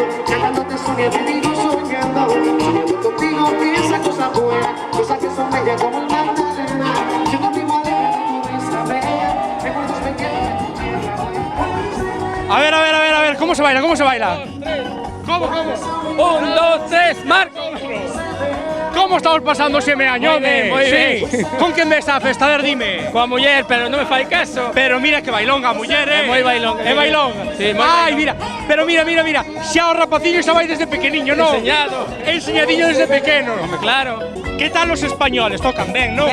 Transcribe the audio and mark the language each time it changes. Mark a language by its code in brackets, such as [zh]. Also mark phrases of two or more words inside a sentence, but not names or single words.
[es] Cantándote Sonia te digo soñando contigo esa cosa buena, cosas que son bellas como el Magdalena. Siento vivo alegre de tu risa bella, recuerdos pequeños de tu tierra buena. A ver, ¿cómo se baila? ¿Cómo se baila? ¿Cómo? 1, 2, 3, Marcos. ¿Cómo estamos pasando ese Meaño? [gl] Moi ben. Con quen ves a festa? A ver, dime. Coa muller, pero non me fai caso. Pero mira que bailonga a muller, É moi bailonga. É bailonga. Sí, moi Ai, bailonga. mira, pero mira. Xa o rapaciño xa vai desde pequeniño, non? Enseñado. Enseñadiño desde pequeno. Home, claro. Que tal os españoles? Tocan ben, non?